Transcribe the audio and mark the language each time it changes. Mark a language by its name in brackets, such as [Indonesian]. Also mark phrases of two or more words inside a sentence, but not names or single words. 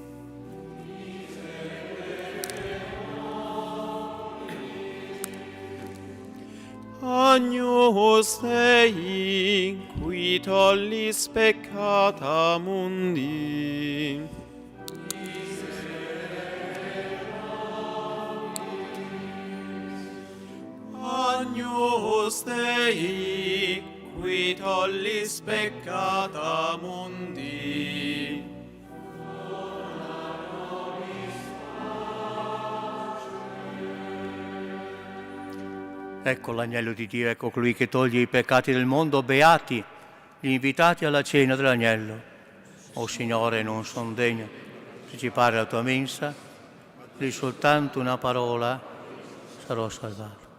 [Latin] Agnus Dei, qui tollis peccata mundi. Agnus Dei, qui tollis peccata mundi. [Italian] Ecco l'agnello di Dio, ecco colui che toglie i peccati del mondo. Beati gli invitati alla cena dell'agnello. O Signore, non son degno, se ci pare la tua mensa, di soltanto una parola sarò salvato.